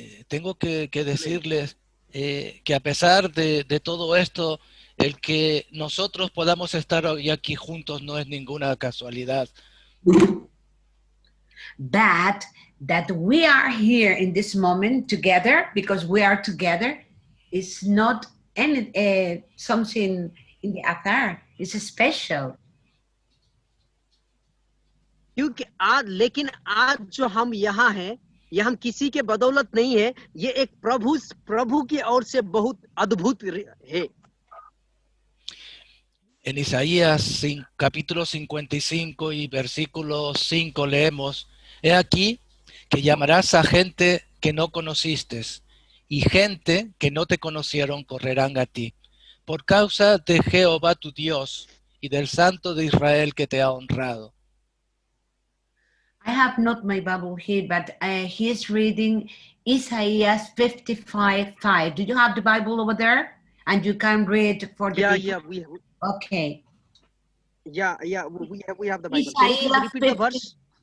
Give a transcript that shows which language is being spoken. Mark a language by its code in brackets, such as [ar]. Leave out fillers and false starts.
[es] Tengo que decirles que a pesar de todo esto, el que nosotros podamos estar hoy aquí juntos no es ninguna casualidad. [en] That we are here in this moment together, because we are together, is not any something in the affair. It's special. [hi] क्योंकि लेकिन आज जो हम यहाँ हैं, ये हम किसी के बदौलत नहीं है, ये एक प्रभु की ओर से बहुत अद्भुत है। [es] En Isaías capítulo 55 y versículo 5 leemos: He aquí que llamarás a gente que no conociste, y gente que no te conocieron correrán a ti, por causa de Jehová tu Dios y del Santo de Israel que te ha honrado. [en] I have not my Bible here, but he is reading Isaiah 55:5. Do you have the Bible over there? And you can read for the people? Okay. We have the Bible. Can you repeat the verse?